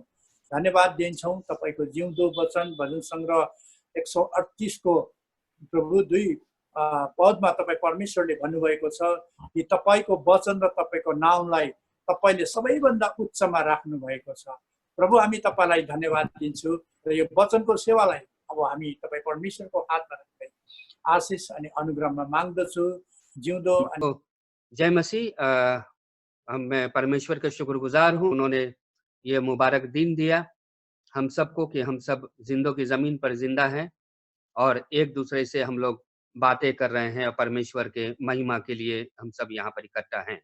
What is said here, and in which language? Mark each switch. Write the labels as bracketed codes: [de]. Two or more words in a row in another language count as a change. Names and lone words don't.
[ne] धन्यवाद दिन्छौँ तपाईँको जिउँदो वचन भजन सङ्ग्रह 138 को प्रभु 2 पदमा तपाईँ परमेश्वरले भन्नुभएको छ कि तपाईँको वचन र तपाईँको नाउँलाई तपाईँले सबैभन्दा उच्चमा राख्नु भएको छ। प्रभु हामी तपाईँलाई धन्यवाद दिन्छु र यो वचनको सेवालाई अब हामी तपाईँ परमेश्वरको हातमा राख्दै आशीष अनि अनुग्रहमा माग्दछु। जिउँदो [hi] जय मसीह। मैं परमेश्वर का शुक्रगुजार हूँ, उन्होंने ये मुबारक दिन दिया हम सबको कि हम सब जिंदों की ज़मीन पर जिंदा हैं और एक दूसरे से हम लोग बातें कर रहे हैं और परमेश्वर के महिमा के लिए हम सब यहाँ पर इकट्ठा हैं।